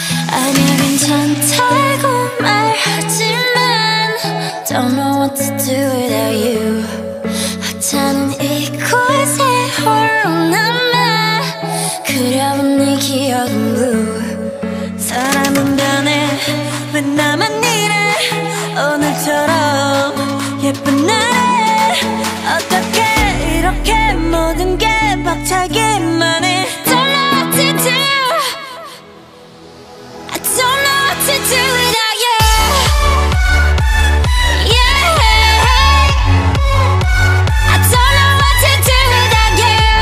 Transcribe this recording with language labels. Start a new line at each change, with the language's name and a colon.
Korean: 아니야 괜찮다고 말하지만
English: Don't know what to do without you.
Korean: 하찮은 이곳에 홀로 남아 그려본 네 기억은 blue. 사람은 변해 왜 나만 이래. 오늘처럼 예쁜 날에 어떻게 이렇게 모든 게 벅차기만 해.
English: Don't know what to do. I don't know what to do without you. Yeah, I don't know what to do without you.